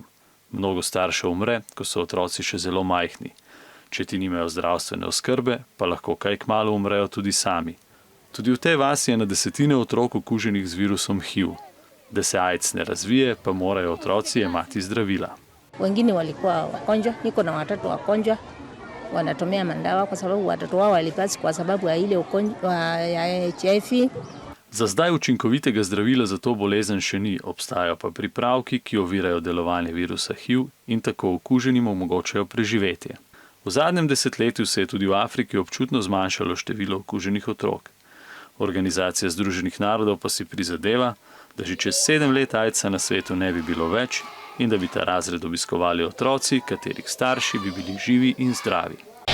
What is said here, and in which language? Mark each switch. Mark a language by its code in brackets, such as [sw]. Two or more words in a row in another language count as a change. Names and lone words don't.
[sl] Mnogo staršev umre, ko so otroci še zelo majhni. Če ti nimajo zdravstvene oskrbe, pa lahko kaj kmalu umrejo tudi sami. Tudi v tej vasi je na desetine otrok okuženih z virusom HIV. Da se AIDS ne razvije, pa morajo otroci jemati zdravila. [sw] Wengine walikuwa wagonjwa, niko na watoto wagonjwa, wanatumia madawa kwa sababu watoto wao walipasi kwa sababu ya ile ugonjwa ya HIV. [sl] Za zdaj učinkovitega zdravila za to bolezen še ni, obstajajo pa pripravki, ki ovirajo delovanje virusa HIV in tako okuženim omogočajo preživetje. V zadnjem desetletju se je tudi v Afriki občutno zmanjšalo število okuženih otrok. Organizacija Združenih narodov pa si prizadeva, da že čez 7 let AIDS-a na svetu ne bi bilo več in da bi ta razred obiskovali otroci, katerih starši bi bili živi in zdravi.